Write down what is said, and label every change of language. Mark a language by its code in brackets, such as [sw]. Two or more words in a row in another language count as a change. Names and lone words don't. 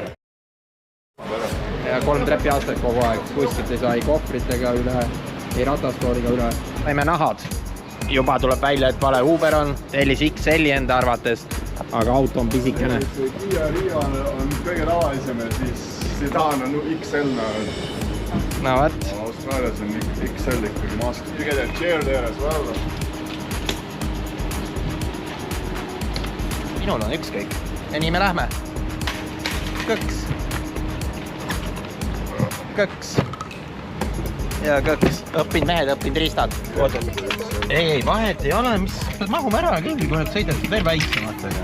[et] Ja 3 trepiastet kogu aeg, kuskilt ei saa ei kohvritega üle, ei ratastooliga üle. Saime nahad. Juba tuleb välja, et vale Uber on, tellis XL-i enda arvates, aga auto on pisikene. Kia Rio on kõige tavalisem ja siis Sedan on XL. No võt. Austraalias on XL ikkagi mask. [en] You get a chair there as well. [et] Minul on ükskõik. Ja nii me lähme. Kõks. Kõks. Ja kõks. Õppinud mehed, õppinud riistad. Ei, vahet ei ole, mis mahume ära küll, kui nad sõidavad veel väiksematega.